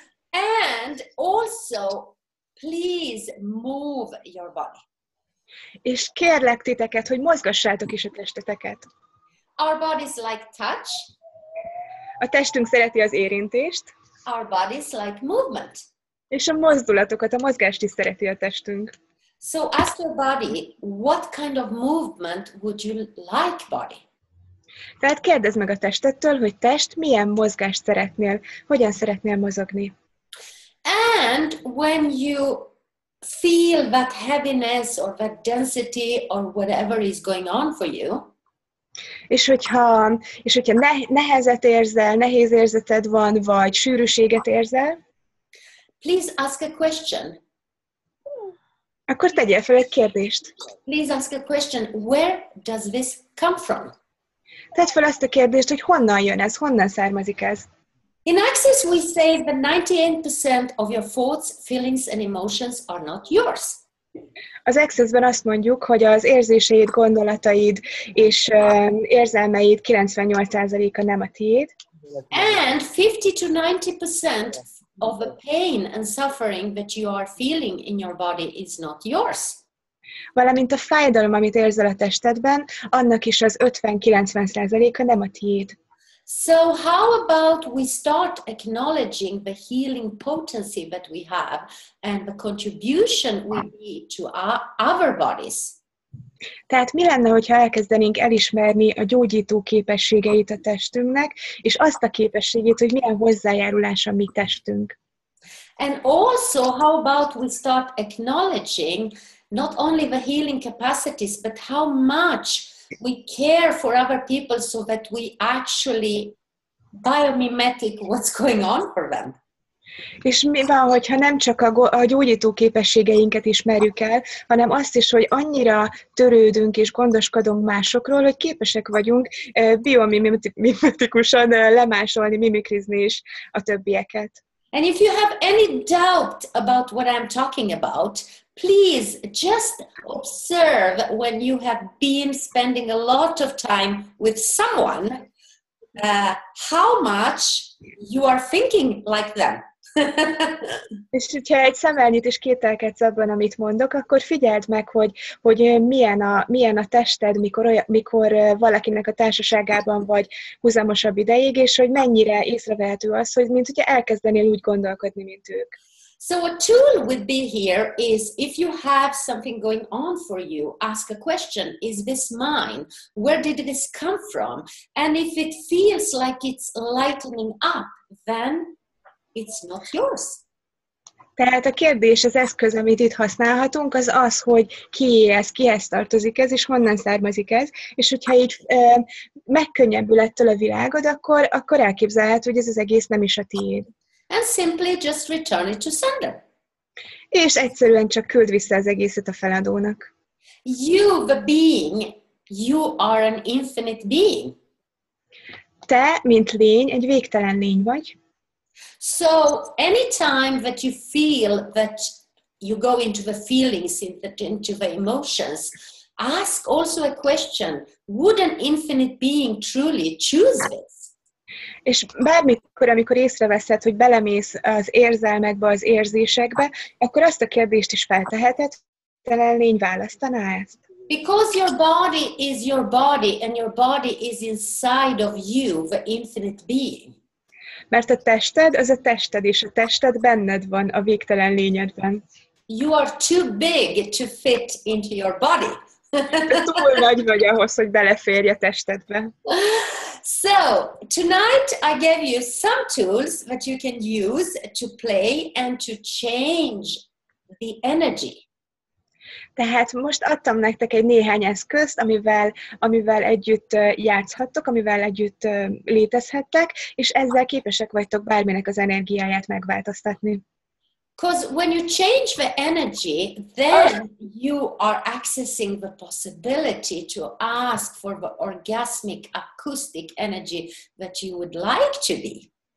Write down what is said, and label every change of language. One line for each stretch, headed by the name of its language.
English: And also, please move your body.
Hungarian: És kérlek titeket, hogy mozgassátok is a testeteket.
English: Our bodies like touch.
Hungarian: A testünk szereti az érintést,
English: Our bodies like movement.
Hungarian: és a mozdulatokat, a mozgást is szereti a testünk.
English: So ask your body, what kind of movement would you like, body?
Hungarian: Tehát kérdezd meg a testedtől, hogy test, milyen mozgást szeretnél, hogyan szeretnél mozogni.
English: And when you feel that heaviness or that density or whatever is going on for you,
Hungarian: És hogyha nehezet érzel, nehéz érzeted van, vagy sűrűséget érzel,
English: please ask a question.
Hungarian: akkor tegyél fel egy kérdést.
English: Please ask a question. Where does this come from?
Hungarian: Tedd fel azt a kérdést, hogy honnan jön ez, honnan származik ez.
English: In Access, we say that 98% of your thoughts, feelings, and emotions are not yours.
Hungarian: Az Accessben azt mondjuk, hogy az érzéseid, gondolataid és érzelmeid 98%-a nem a tiéd.
English: And 50 to 90% of the pain and suffering that you are feeling in your body is not yours.
Hungarian: Valamint a fájdalom, amit érzel a testedben, annak is az 50-90%-a nem a tiéd.
English: So how about we start acknowledging the healing potency that we have and the contribution we need to our bodies?
Hungarian: Tehát mi lenne, hogyha elkezdenénk elismerni a gyógyító képességeit a testünknek, és azt a képességét, hogy milyen hozzájárulás a mi testünk.
English: And also, how about we start acknowledging not only the healing capacities, but how much we care for other people so that we actually biomimetic what's going on for them.
Hungarian: És mi van, hogyha nem csak a gyógyító képességeinket ismerjük el, hanem azt is, hogy annyira törődünk és gondoskodunk másokról, hogy képesek vagyunk biomimetikusan lemásolni, mimikrizni is a többieket.
English: And if you have any doubt about what I'm talking about, please just observe when you have been spending a lot of time with someone, how much you are thinking like them.
Hungarian: És hogyha egy szemmel nyit és kételkedsz abban, amit mondok, akkor figyeld meg, hogy milyen a tested, mikor valakinek a társaságában vagy húzamosabb ideig, és hogy mennyire észrevehető az, hogy mint hogyha elkezdenél úgy gondolkodni, mint ők.
English: So a tool would be here is if you have something going on for you, ask a question. Is this mine? Where did this come from? And if it feels like it's lightening up, then it's not yours.
Hungarian: Tehát a kérdés, az eszköz, amit itt használhatunk, az az, hogy kié ez, kihez tartozik ez, és honnan származik ez, és hogyha így megkönnyebbül ettől a világod, akkor elképzelhető, hogy ez az egész nem is a tiéd.
English: And simply just return it to sender.
Hungarian: És egyszerűen csak küld vissza az egészet a feladónak.
English: You, the being, you are an infinite being.
Hungarian: Te, mint lény, egy végtelen lény vagy.
English: So anytime that you feel that you go into the feelings, into the emotions, ask also a question. Would an infinite being truly choose this?
Hungarian: És bármikor, amikor észreveszed, hogy belemész az érzelmekbe, az érzésekbe, akkor azt a kérdést is felteheted, végtelen lény választaná ezt?
English: Because your body is your body, and your body is inside of you, the infinite being.
Hungarian: Mert a tested, az a tested, és a tested benned van a végtelen lényedben.
English: you are too big to fit into your body.
Hungarian: Túl nagy vagy ahhoz, hogy beleférj a testedbe.
English: So, tonight I gave you some tools that you can use to play and to change the energy.
Hungarian: Tehát most adtam nektek egy néhány eszközt, amivel együtt játszhattok, amivel együtt létezhettek, és ezzel képesek vagytok bárminek az energiáját megváltoztatni.
English: Because when you change the energy, then you are accessing the possibility to ask for the orgasmic acoustic energy that you would like to be.